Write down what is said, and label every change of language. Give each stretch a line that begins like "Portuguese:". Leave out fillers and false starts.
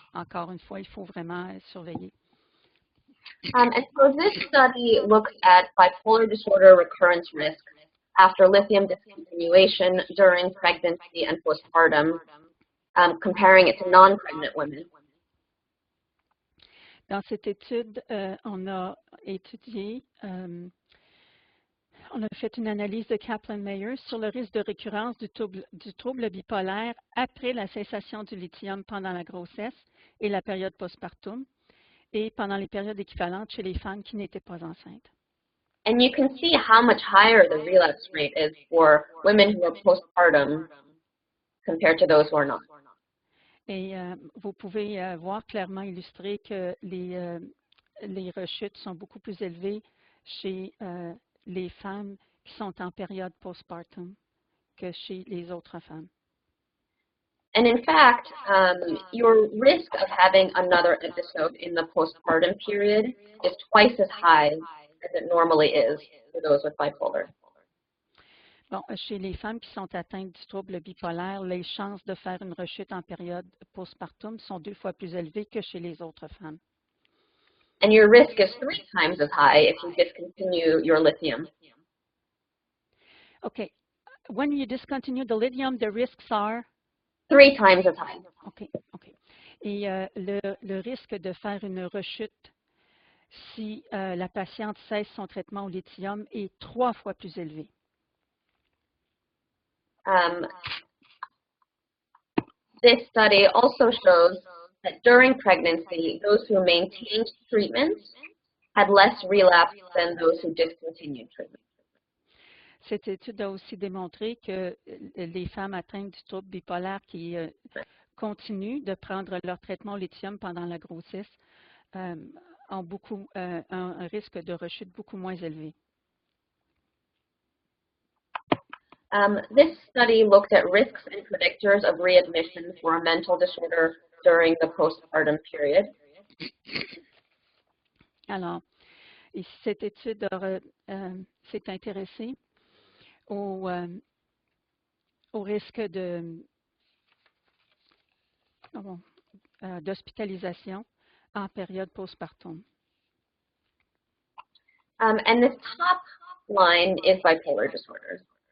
French: Encore une fois, il faut vraiment surveiller.
English: And so this study looks at bipolar disorder recurrence risk after lithium discontinuation during pregnancy and postpartum, comparing it to non-pregnant women.
French: Dans cette étude, on a étudié, on a fait une analyse de Kaplan-Meier sur le risque de récurrence du trouble bipolaire après la cessation du lithium pendant la grossesse et la période postpartum, et pendant les périodes équivalentes chez les femmes qui n'étaient pas enceintes.
English: And you can see how much higher the relapse rate is for women who are postpartum compared to those who are not.
French: Et vous pouvez voir clairement illustré que les rechutes sont beaucoup plus élevées chez les femmes qui sont en période postpartum que chez les autres femmes.
English: And in fact, your risk of having another episode in the postpartum period is twice as high as it normally is for those with bipolar.
French: Bon, chez les femmes qui sont atteintes du trouble bipolaire, les chances de faire une rechute en période postpartum sont 2 fois plus élevées que chez les autres femmes.
English: And your risk is 3 times as high if you discontinue your lithium. Okay. When you discontinue the lithium, the risks are? 3 times as high. OK.
French: Et le risque de faire une rechute si la patiente cesse son traitement au lithium est 3 fois plus élevé.
English: This study also shows that during pregnancy, those who maintained treatment had less relapse than those who discontinued treatment.
French: Cette étude a aussi démontré que les femmes atteintes du trouble bipolaire qui continuent de prendre leur traitement au lithium pendant la grossesse ont un risque de rechute beaucoup moins élevé.
English: This study looked at risks and predictors of readmission for a mental disorder during the postpartum period.
French: Alors, cette étude s'est intéressée au risque d'hospitalisation en période postpartum.
English: And this top line is bipolar disorder.